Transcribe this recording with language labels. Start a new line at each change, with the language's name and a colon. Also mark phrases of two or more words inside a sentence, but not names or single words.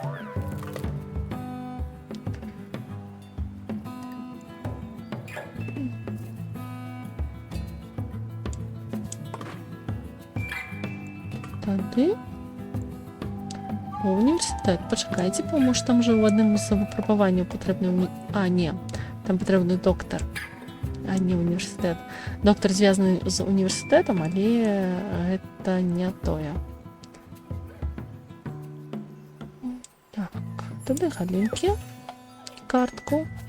Belarusian: Тады універсітэт. Пачакайце, по-моему, там же ў адным з выпрабаванняў патрэбны... не, там патрэбны доктар, а не універсітэт. Доктар звязаны з універсітэтам, але гэта не тое. Так, тады галінкі і картку.